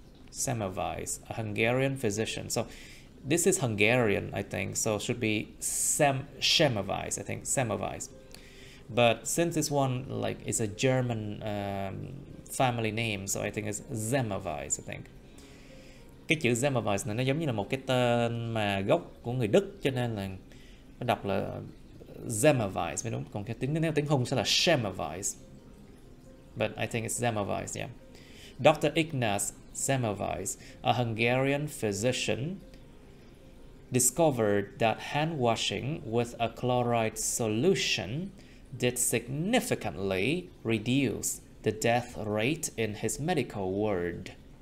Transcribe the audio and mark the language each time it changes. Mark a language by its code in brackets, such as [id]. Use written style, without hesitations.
[en] So this is Hungarian, I think, so should be Semmelweis, I think, Semmelweis. But since this one like is a German family name, so I think it's Semmelweis, I think. [vi] Cái chữ Semmelweis này nó giống như là một cái tên mà gốc của người Đức, cho nên là nó đọc là Semmelweis mới đúng. Còn cái nếu tiếng Hung sẽ là Semmelweis. [en] But I think it's Semmelweis, yeah. Dr. Ignaz Semmelweis, a Hungarian physician, discovered that hand washing with a chloride solution did significantly reduce the death rate in his medical world.